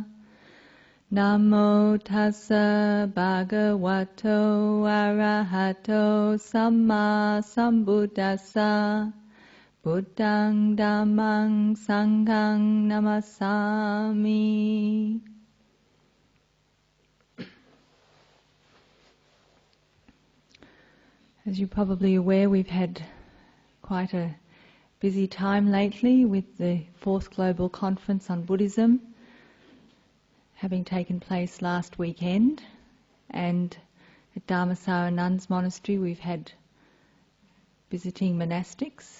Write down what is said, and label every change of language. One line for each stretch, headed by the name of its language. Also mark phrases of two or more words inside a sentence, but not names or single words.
Pali: Namo tassa bhagavato arahato samma sambuddhassa. Buddhang Dhammang Sanghang Namasami.
English: As you're probably aware, we've had quite a busy time lately with the 4th Global Conference on Buddhism having taken place last weekend, and at Dharmasara Nuns Monastery we've had visiting monastics.